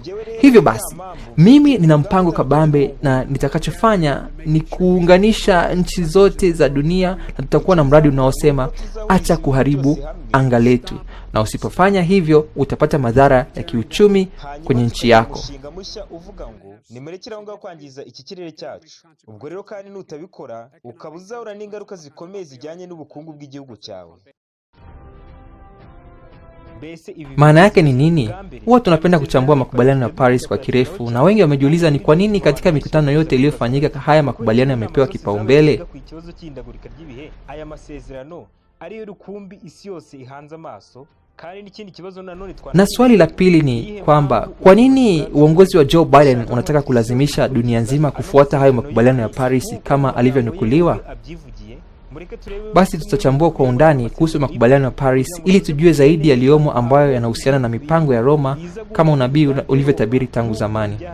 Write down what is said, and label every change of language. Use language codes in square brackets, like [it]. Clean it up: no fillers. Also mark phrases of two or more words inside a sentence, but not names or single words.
[sw] Hivyo basi, mimi nina mpango kabambe, na nitakachofanya ni kuunganisha nchi zote za dunia, na tutakuwa na mradi unaosema acha kuharibu anga letu. Na usipofanya hivyo utapata madhara ya kiuchumi kwenye nchi yako. [rw] Nimerekera ngo kwangiza iki kirere cyacu. Ubwo rero kandi nutabikora ukabuzahura n'ingaruka zikomeye zijyanye n'ubukungu bw'igihugu cyawe. [sw] Maana yake ni nini? Huwa tunapenda kuchambua makubaliano ya Paris kwa kirefu, na wengi wamejiuliza ni kwa nini katika mikutano yote iliyofanyika haya makubaliano yamepewa kipaumbele. [rw] Aya masezerano ariyo rukumbi isi yose ihanze amaso. [sw] Na swali la pili ni kwamba kwa nini uongozi wa Joe Biden unataka kulazimisha dunia nzima kufuata hayo makubaliano ya Paris kama alivyonukuliwa? Basi tutachambua kwa undani kuhusu makubaliano ya Paris ili tujue zaidi yaliyomo ambayo yanahusiana na mipango ya Roma kama unabii ulivyotabiri tangu zamani.